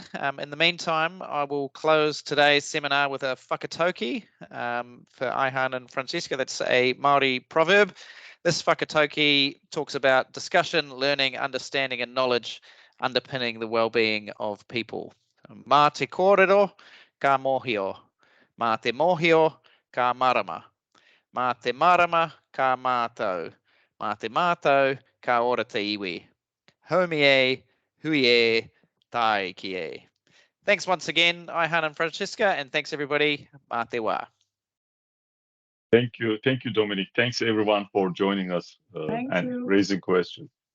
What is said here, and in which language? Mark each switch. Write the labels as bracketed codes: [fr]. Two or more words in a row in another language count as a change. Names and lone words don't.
[en] In the meantime, I will close today's seminar with a whakatauki for Ayhan and Franziska. That's a Māori proverb. This whakatauki talks about discussion, learning, understanding, and knowledge underpinning the well-being of people. [mi] Mā te kōrero, ka mōhio. Mā te mōhio, ka marama. Mā te marama, ka mātou. Mā te mātou, ka ora te iwi. Haumi e, hui e, tai ki e. [en] Thanks once again, Ayhan and Franziska, and thanks everybody. [mi] Mā te wā. [en] Thank you, Dominic. Thanks everyone for joining us and raising questions.